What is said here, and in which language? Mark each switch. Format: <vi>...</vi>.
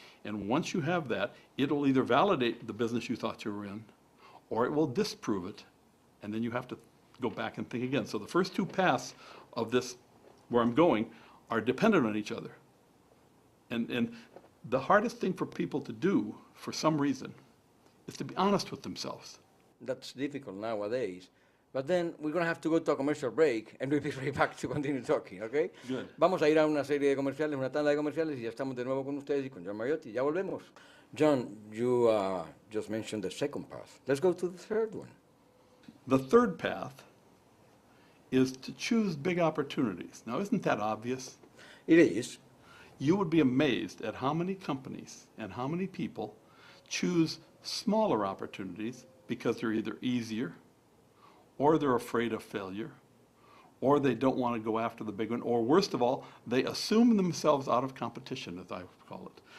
<en>And once you have that, it'll either validate the business you thought you were in, or it will disprove it, and then you have to go back and think again. So the first two paths of this, where I'm going, are dependent on each other. And the hardest thing for people to do, for some reason, is to be honest with themselves. That's difficult nowadays. But then we're going to have to go to a commercial break and we'll be right back to continue talking, okay? Good.</en> <es>Vamos a ir a una serie de comerciales, una tanda de comerciales, y ya estamos de nuevo con ustedes y con John Mariotti. Ya volvemos.</es> <en>John, you just mentioned the second path. Let's go to the third one. The third path is to choose big opportunities. Now, isn't that obvious? It is. You would be amazed at how many companies and how many people choose smaller opportunities because they're either easier, or they're afraid of failure, or they don't want to go after the big one, or worst of all, they assume themselves out of competition, as I call it.</en>